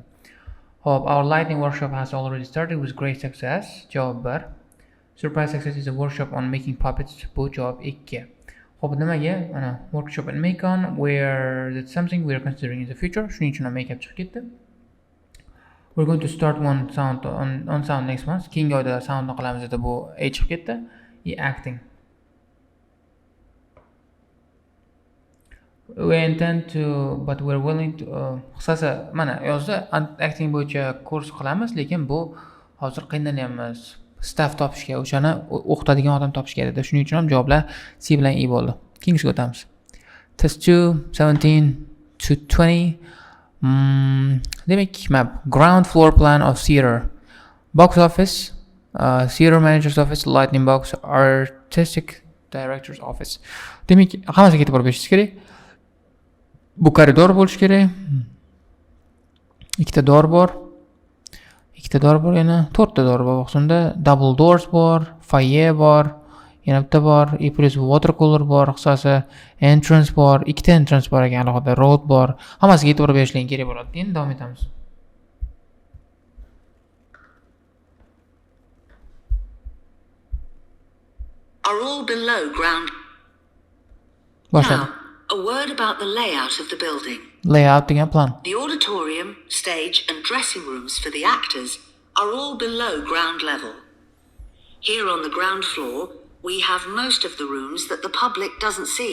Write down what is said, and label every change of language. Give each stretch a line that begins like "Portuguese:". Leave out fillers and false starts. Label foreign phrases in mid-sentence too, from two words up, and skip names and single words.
English: Our lighting workshop has already started with great success.
Uzbek: Javob 1.
English: Surprise success is a workshop on making puppets.
Uzbek: Bu javob 2. Xo'p, nimaga?
English: Mana workshop and make on where that's something we are considering in the future.
Uzbek: Shuning uchun make-up chiqib ketdi.
English: We're going to start one sound on sound next month.
Uzbek: Keyingi oyda soundni qilamiz dedi. Bu A chiqib ketdi. Acting.
English: We intend to, but we're willing to
Uzbek: qisqasi mana yozda acting bo'yicha kurs qilamiz, lekin bu hozir qiynalamiz. Staff topishga, o'shani o'qitadigan odam topishga dedi. Shuning uchun ham javoblar C bilan E bo'ldi. Keyingisiga o'tamiz.
English: Test 2 17 to 20. Demak, map ground floor plan of theater. Box office, theater manager's office, lighting box, artistic director's office.
Uzbek: Demak, hammasiga e'tibor berishingiz kerak. Bu koridor bo'lishi kerak. Ikkita door bor. Yana 4 ta door bor. O'shanda
English: double doors
Uzbek: bor, foyer bor, yana bitta bor, plus
English: water cooler
Uzbek: bor, qisqasi entrance bor, ikkita entrance bor ekan, alohida road bor. Hammasiga e'tibor berishingiz kerak bo'ladi. Endi davom etamiz.
English: are all below ground.
Uzbek: Boshladi.
English: Now, a word about the layout of the building.
Uzbek: Layout degan plan.
English: The auditorium, stage, and dressing rooms for the actors are all below ground level. Here on the ground floor, we have most of the rooms that the public doesn't see.